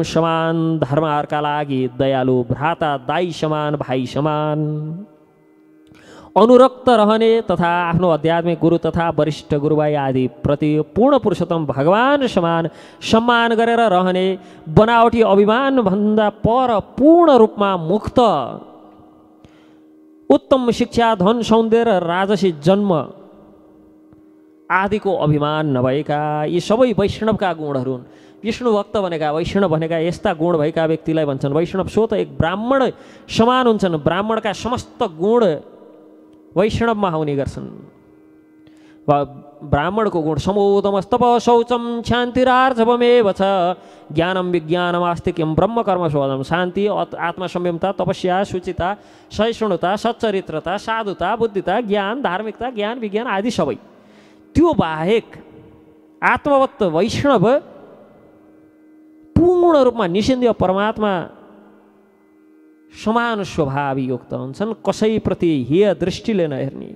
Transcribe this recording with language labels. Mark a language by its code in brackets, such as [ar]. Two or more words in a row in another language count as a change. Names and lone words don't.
[ne] समान, धर्महरूका लागि दयालु, भ्राता दाई समान, भाइ समान, अनुरक्त रहने तथा आफ्नो आध्यात्मिक गुरु तथा वरिष्ठ गुरुभाइ आदि प्रति पूर्ण पुरुषोत्तम भगवान समान सम्मान गरेर रहने, बनावटी अभिमान भन्दा पर पूर्ण रूपमा मुक्त, उत्तम शिक्षा, धन, सौन्दर्य, राजसी जन्म आदिको अभिमान नभएका, यी सबै वैष्णवका गुणहरू हुन्। विष्णु भक्त भनेका, वैष्णव भनेका यस्ता गुण भएका व्यक्तिलाई भन्छन् वैष्णव। सो त एक ब्राह्मण समान हुन्छन्। ब्राह्मणका समस्त गुण वैष्णवमा आउने गर्छन्। ब्राह्मणको गुण [sa] समोदमस्तप शौचम शान्तिरार्जवमेव छ, ज्ञानम विज्ञानम आस्तिक्यम ब्रह्म कर्म शोधम। [ne] शान्ति, आत्मसंयमता, तपस्या, शुचिता, सहिष्णुता, सच्चरित्रता, साधुता, बुद्धिता, ज्ञान, धार्मिकता, ज्ञान विज्ञान आदि सबै। त्यो बाहेक आत्मवत् वैष्णव पूर्ण रूपमा निषेधीय परमात्मा समान स्वभाव युक्त हुन्छन्, कसैप्रति हेय दृष्टिले नहेर्ने।